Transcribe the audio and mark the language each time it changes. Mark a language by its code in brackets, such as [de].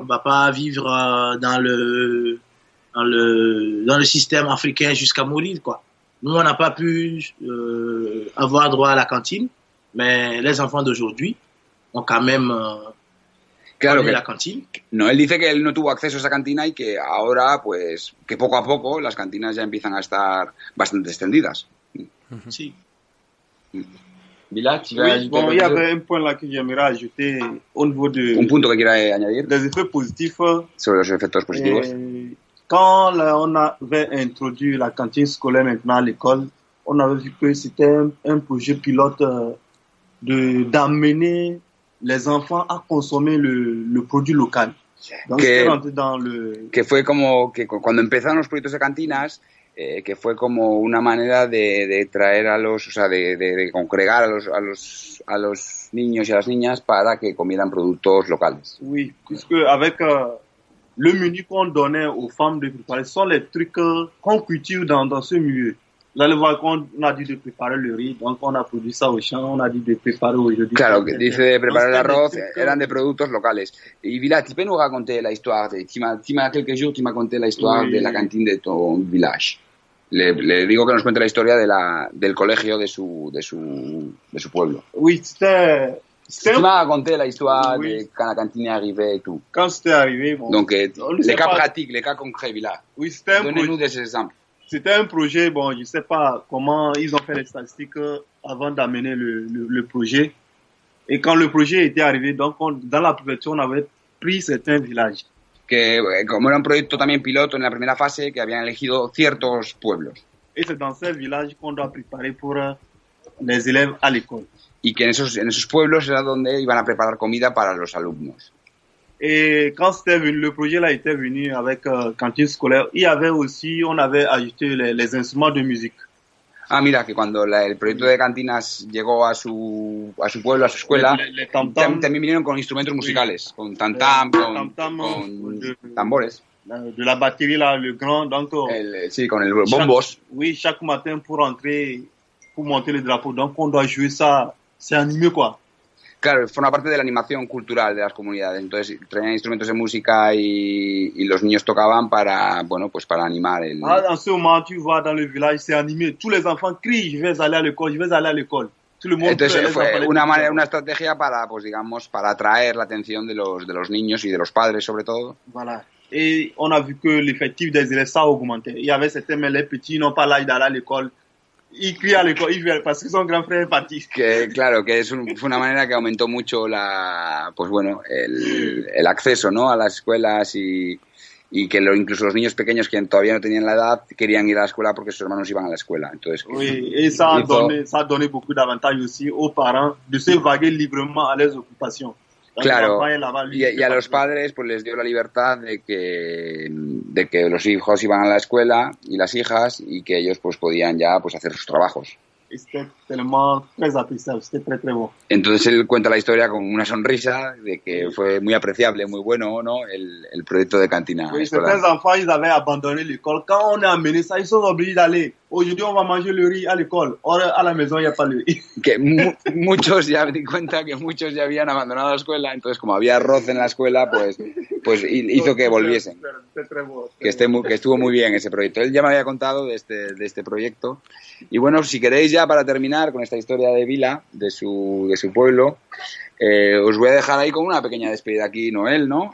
[fr] On va pas vivre dans le système africain jusqu'à mourir, quoi. Nous, on n'a pas pu avoir droit à la cantine, mais les enfants d'aujourd'hui ont quand même [es] claro que [fr] la cantine. [es] No, él dice que él no tuvo acceso a esa cantina y que ahora, pues, que poco a poco las cantinas ya empiezan a estar bastante extendidas. Sí. [fr] Villa, il y avait un point là que j'aimerais ajouter au niveau [es] un punto que quiera añadir [fr] des effets positifs [es] sobre los efectos positivos. [fr] Quand on avait introduit la cantine scolaire maintenant à l'école, on avait vu que c'était un projet pilote d'amener les enfants a consommer le produit local. Donc, [es] que fue como que cuando empezaron los proyectos de cantinas, que fue como una manera de traer de congregar a los niños y a las niñas para que comieran productos locales. [fr] Oui, puisque avec le menu qu'on donnait aux femmes de préparer sont les trucs qu'on cultive dans ce milieu. Vous allez voir qu'on a dit de préparer le riz, donc on a produit ça au champ, on a dit de préparer aujourd'hui. [es] Claro, que dice de preparar el arroz, eran de productos locales. Y [fr] Villa, tu peux nous raconter la histoire, tu m'as quelques jours, tu m'as conté la histoire de la cantine de ton village. [es] Le digo que nos cuente la historia del colegio de su pueblo. [fr] Oui, Tu m'as raconté la histoire de quand la cantine est arrivée et tout. Quand c'était arrivé, bon. Donc, les cas pratiques, les cas concrets, Villa. Oui, c'était un Donnez-nous des exemples. C'était un projet, bon, je sais pas comment ils ont fait les statistiques avant d'amener le projet. Et quand le projet était arrivé, donc dans la préfecture, on avait pris certains villages. [es] Que como era un proyecto también piloto en la primera fase, que habían elegido ciertos pueblos. [fr] Et c'est dans ces villages qu'on doit préparer pour les élèves à l'école. [es] Y que en esos pueblos era donde iban a preparar comida para los alumnos. [fr] Et quand c'était venu, le projet là était venu avec cantine scolaire, il y avait aussi, on avait ajouté les instruments de musique. [es] Ah, mira, que cuando el proyecto de cantinas llegó a su pueblo, a su escuela, también vinieron con instrumentos musicales, con tam-tam, con tambores. [fr] De la batterie là, le grand, donc... [es] sí, con el bombos. [fr] Chaque matin pour entrer, pour monter le drapeau, donc on doit jouer ça, c'est animé quoi. [es] Claro, forma parte de la animación cultural de las comunidades. Entonces traían instrumentos de música y los niños tocaban para animar el... [fr] En ce moment, tu vois dans le village, c'est animé. Tous les enfants crient, je vais aller à l'école, je vais aller à l'école. Tout le monde. [es] Entonces fue una estrategia para, pues digamos, para atraer la atención de los niños y de los padres sobre todo. [fr] Voilà. Et on a vu que l'effectif des élèves ça augmentait. Il y avait certains, mais les petits n'ont pas l'âge d'aller à l'école. il crie à l'école, il vient parce que son grand frère est parti. [es] Que claro, que fue una manera que aumentó mucho el acceso, ¿no?, a las escuelas y que incluso los niños pequeños que todavía no tenían la edad querían ir a la escuela porque sus hermanos iban a la escuela. Entonces, [fr] oui, et ça a donné beaucoup d'avantages aussi aux parents de se vaguer librement à leurs occupations. [es] Claro, y a los padres pues les dio la libertad de que los hijos iban a la escuela y las hijas y que ellos pues podían ya pues hacer sus trabajos. [fr] C'était tellement très appréciable, c'était très très bon. [es] Entonces él cuenta la historia con una sonrisa de que fue muy apreciable, muy bueno, ¿no?, el proyecto de cantina escolar. [fr] Certains enfants, ils avaient abandonné l'école. Quand on a amené ça, ils sont obligés d'aller. Aujourd'hui, on va manger le riz à l'école. Or, à la maison, il n'y a pas le riz. [es] Que muchos ya me di cuenta que muchos ya habían abandonado la escuela, entonces como había arroz en la escuela, pues hizo que volviesen. Que estuvo muy bien ese proyecto. Él ya me había contado de este proyecto. Y bueno, si queréis ya para terminar con esta historia de Vila, de su pueblo, os voy a dejar ahí con una pequeña despedida aquí, Noel, ¿no?